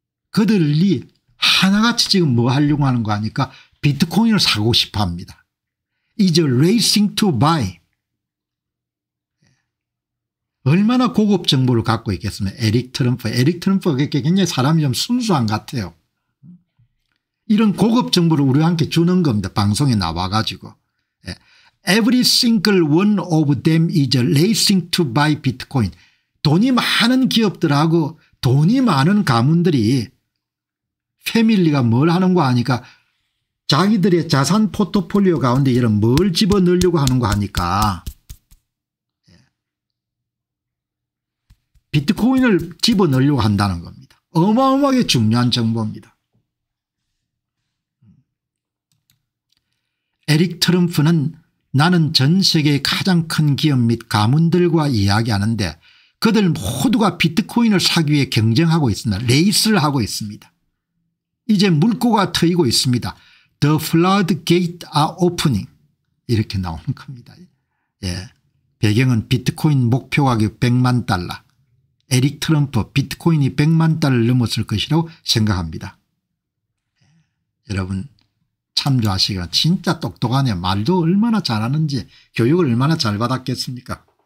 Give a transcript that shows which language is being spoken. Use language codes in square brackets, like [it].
[ko] 그들이 하나같이 지금 뭐 하려고 하는 거 하니까 비트코인을 사고 싶어 합니다. [en] Is racing to buy. [ko] 얼마나 고급 정보를 갖고 있겠습니까? 에릭 트럼프가 굉장히 사람이 좀 순수한 것 같아요. 이런 고급 정보를 우리와 함께 주는 겁니다. 방송에 나와 가지고. [en] Every single one of them is racing to buy bitcoin. [ko] 돈이 많은 기업들하고 돈이 많은 가문들이 패밀리가 뭘 하는 거 하니까 자기들의 자산 포트폴리오 가운데 이런 뭘 집어넣으려고 하는 거 하니까 비트코인을 집어넣으려고 한다는 겁니다. 어마어마하게 중요한 정보입니다. 에릭 트럼프는 나는 전 세계의 가장 큰 기업 및 가문들과 이야기하는데 그들 모두가 비트코인을 사기 위해 경쟁하고 있습니다. 레이스를 하고 있습니다. 이제 물꼬가 트이고 있습니다. [en] The floodgate are opening [ko] 이렇게 나오는 겁니다. 예. 배경은 비트코인 목표 가격 100만 달러. 에릭 트럼프 비트코인이 100만 달러를 넘었을 것이라고 생각합니다. 여러분 참조하시기가 진짜 똑똑하네요. 말도 얼마나 잘하는지 교육을 얼마나 잘 받았겠습니까.